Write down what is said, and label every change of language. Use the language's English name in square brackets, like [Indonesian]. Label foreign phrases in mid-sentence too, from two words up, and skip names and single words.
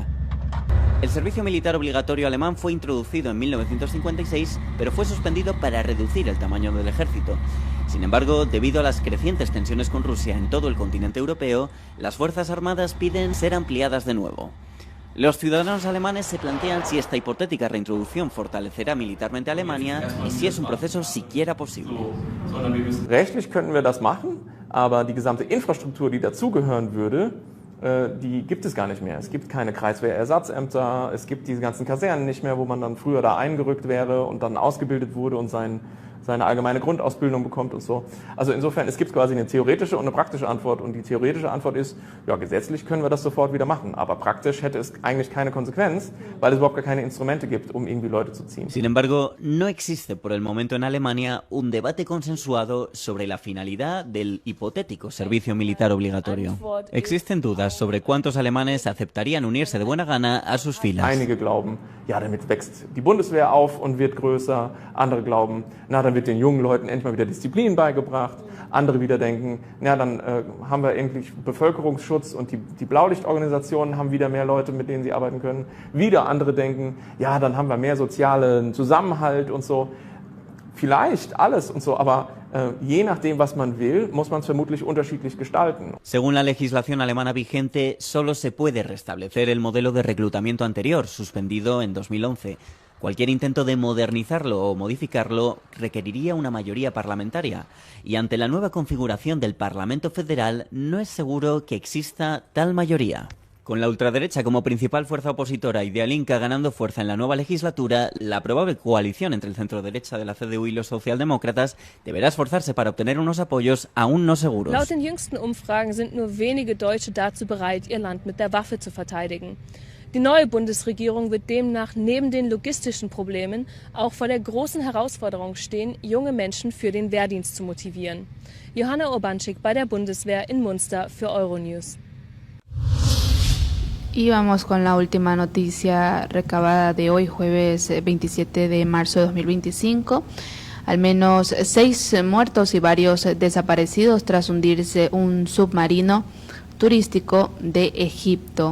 [Spanish] El servicio militar obligatorio alemán fue introducido en 1956, pero fue suspendido para reducir el tamaño del ejército. Sin embargo, debido a las crecientes tensiones con Rusia en todo el continente europeo, las Fuerzas Armadas piden ser ampliadas de nuevo. Los ciudadanos alemanes se plantean si esta hipotética reintroducción fortalecerá militarmente a Alemania y si es un proceso siquiera posible. [German] Rechtlich könnten wir das machen, aber die gesamte Infrastruktur, die dazugehören würde, die gibt es gar nicht mehr. Es gibt keine Kreiswehrersatzämter, es gibt diese ganzen Kasernen nicht mehr, wo man dann früher da eingerückt wäre und dann ausgebildet wurde und sein seine allgemeine Grundausbildung bekommt und so. Also insofern, es gibt quasi eine theoretische und eine praktische Antwort und die theoretische Antwort ist, ja, gesetzlich können wir das sofort wieder machen, aber praktisch hätte es eigentlich keine Konsequenz, weil es überhaupt gar keine Instrumente gibt, um irgendwie Leute zu ziehen. [Spanish] Sin embargo, no existe por el momento en Alemania un debate consensuado sobre la finalidad del hipotético servicio militar obligatorio. Existen dudas sobre cuántos alemanes aceptarían unirse de buena gana a sus filas. [German] Einige glauben, ja, damit wächst die Bundeswehr auf und wird größer. Andere glauben, na, dann wird den jungen Leuten endlich mal wieder Disziplin beigebracht. Andere wieder denken, na, dann haben wir endlich Bevölkerungsschutz und die Blaulichtorganisationen haben wieder mehr Leute, mit denen sie arbeiten können. Wieder andere denken, ja, dann haben wir mehr sozialen Zusammenhalt und so. Vielleicht alles und so, aber je nachdem, was man will, muss man es vermutlich unterschiedlich gestalten. [Spanish] Según la legislación alemana vigente, solo se puede restablecer el modelo de reclutamiento anterior, suspendido en 2011. Cualquier intento de modernizarlo o modificarlo requeriría una mayoría parlamentaria, y ante la nueva configuración del Parlamento Federal no es seguro que exista tal mayoría. Con la ultraderecha como principal fuerza opositora y Die Linke ganando fuerza en la nueva legislatura, la probable coalición entre el centro-derecha de la CDU y los socialdemócratas deberá esforzarse para obtener unos apoyos aún no seguros. [German] Laut den jüngsten Umfragen sind nur wenige Deutsche dazu bereit, ihr Land mit der Waffe zu verteidigen. Die neue Bundesregierung wird demnach neben den logistischen Problemen auch vor der großen Herausforderung stehen, junge Menschen für den Wehrdienst zu motivieren. Johanna Urbanczyk bei der Bundeswehr in Munster für Euronews. [Spanish] Y vamos con la última noticia recabada de hoy, jueves 27 de marzo de 2025. Al menos 6 muertos y varios desaparecidos tras hundirse un submarino turístico de Egipto.